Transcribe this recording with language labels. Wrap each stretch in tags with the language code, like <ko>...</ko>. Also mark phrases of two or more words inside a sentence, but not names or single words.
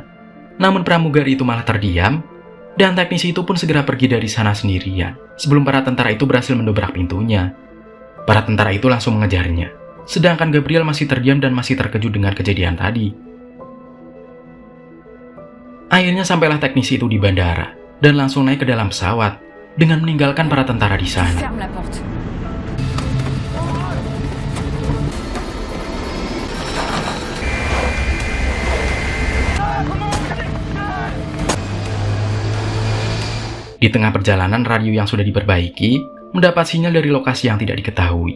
<id>Namun pramugari itu malah terdiam, dan teknisi itu pun segera pergi dari sana sendirian sebelum para tentara itu berhasil mendobrak pintunya. Para tentara itu langsung mengejarnya, sedangkan Gabriel masih terdiam dan masih terkejut dengan kejadian tadi. Akhirnya sampailah teknisi itu di bandara dan langsung naik ke dalam pesawat dengan meninggalkan para tentara di sana.</id> <fr>Ferme la porte.</fr> <id>Di tengah perjalanan, radio yang sudah diperbaiki mendapat sinyal dari lokasi yang tidak diketahui.</id>